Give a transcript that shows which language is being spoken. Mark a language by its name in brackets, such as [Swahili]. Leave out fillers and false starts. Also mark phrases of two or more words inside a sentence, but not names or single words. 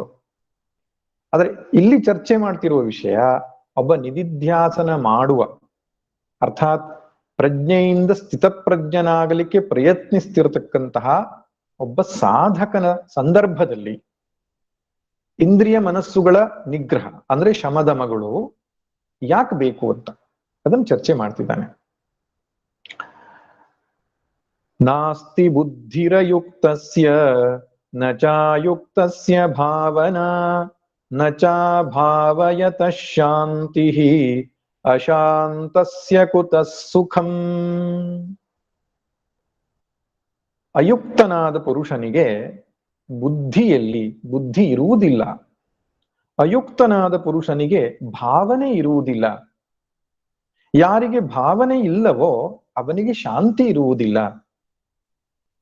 [Kannada] ಆದ್ರೆ ಇಲ್ಲಿ ಚರ್ಚೆ ಮಾಡ್ತಿರುವ ವಿಷಯ ಒಬ್ಬ ನಿಧಿಧ್ಯಾಸನ ಮಾಡುವ, ಅರ್ಥಾತ್ ಪ್ರಜ್ಞೆಯಿಂದ ಸ್ಥಿತಪ್ರಜ್ಞನಾಗಲಿಕ್ಕೆ ಪ್ರಯತ್ನಿಸ್ತಿರತಕ್ಕಂತಹ ಒಬ್ಬ ಸಾಧಕನ ಸಂದರ್ಭದಲ್ಲಿ ಇಂದ್ರಿಯ ಮನಸ್ಸುಗಳ ನಿಗ್ರಹ ಅಂದ್ರೆ ಶಮದಮಗಳು ಯಾಕೆ ಬೇಕು ಅಂತ ಅದನ್ನು ಚರ್ಚೆ ಮಾಡ್ತಿದ್ದಾನೆ. [Sanskrit] ನಾಸ್ತಿ ಬುದ್ಧಿರಯುಕ್ತಸ್ಯ ನ ಚಾಯುಕ್ತಸ್ಯ ಭಾವನಾ ನ ಚಾಭಾವಯತಃ ಶಾಂತಿಃ ಅಶಾಂತಸ್ಯ ಕುತಃ ಸುಖಂ. [Kannada] ಅಯುಕ್ತನಾದ ಪುರುಷನಿಗೆ ಬುದ್ಧಿಯಲ್ಲಿ ಬುದ್ಧಿ ಇರುವುದಿಲ್ಲ, ಅಯುಕ್ತನಾದ ಪುರುಷನಿಗೆ ಭಾವನೆ ಇರುವುದಿಲ್ಲ. ಯಾರಿಗೆ ಭಾವನೆ ಇಲ್ಲವೋ ಅವನಿಗೆ ಶಾಂತಿ ಇರುವುದಿಲ್ಲ.